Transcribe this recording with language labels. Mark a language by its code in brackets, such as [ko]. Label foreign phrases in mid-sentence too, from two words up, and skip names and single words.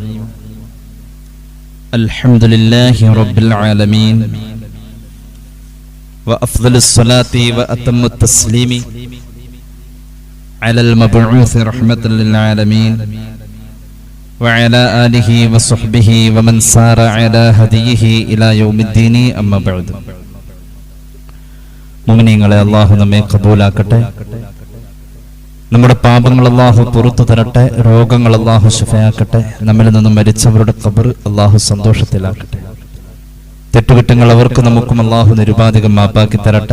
[ar] الحمد لله رب العالمين وأفضل الصلاة وأتم التسليم على المبعوث رحمة للعالمين وعلى آله وصحبه ومن سار على هديه إلى يوم الدين أما بعد. [ml] മുഅ്മിനീങ്ങളെ, അല്ലാഹു നമ്മെ ഖബൂലാക്കട്ടെ. നമ്മുടെ പാപങ്ങൾ അല്ലാഹു പുറത്തു തരട്ടെ. രോഗങ്ങൾ അല്ലാഹു ശിഫയാക്കട്ടെ. നമ്മിൽ നിന്നും മരിച്ചവരുടെ ഖബർ അല്ലാഹു സന്തോഷത്തിലാക്കട്ടെ. തെറ്റുകുറ്റങ്ങൾ അവർക്കും നമുക്കും അല്ലാഹു നിരുപാധികം മാപ്പാക്കി തരട്ടെ.